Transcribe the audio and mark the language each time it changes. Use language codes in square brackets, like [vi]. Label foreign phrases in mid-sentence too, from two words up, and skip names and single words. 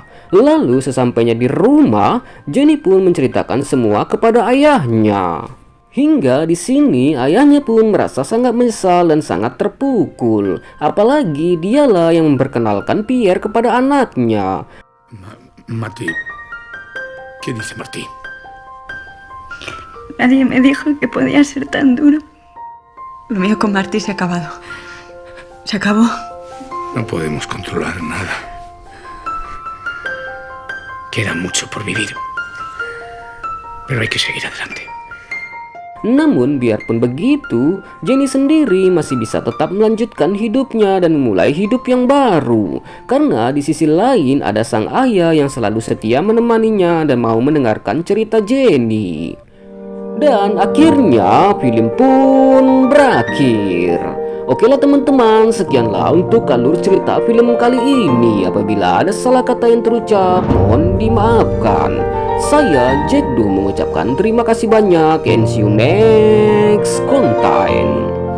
[id] Lalu sesampainya di rumah, Jenny pun menceritakan semua kepada ayahnya. Hingga di sini ayahnya pun merasa sangat menyesal dan sangat terpukul. Apalagi dialah yang memperkenalkan Pierre kepada anaknya. [es] Mati, ¿qué dice Martí? Nadie me dijo que podía ser tan duro. Lo mío con Martí se ha acabado. Se acabó. No podemos controlar nada. Queda mucho por vivir. Pero hay que seguir adelante. [id] Namun biarpun begitu, Jenny sendiri masih bisa tetap melanjutkan hidupnya dan memulai hidup yang baru. Karena di sisi lain ada sang ayah yang selalu setia menemaninya dan mau mendengarkan cerita Jenny. Dan akhirnya film pun berakhir. Oke lah teman-teman, sekianlah untuk alur cerita film kali ini. Apabila ada salah kata yang terucap, mohon dimaafkan. Saya Jack Du mengucapkan terima kasih banyak [en] and see you next content.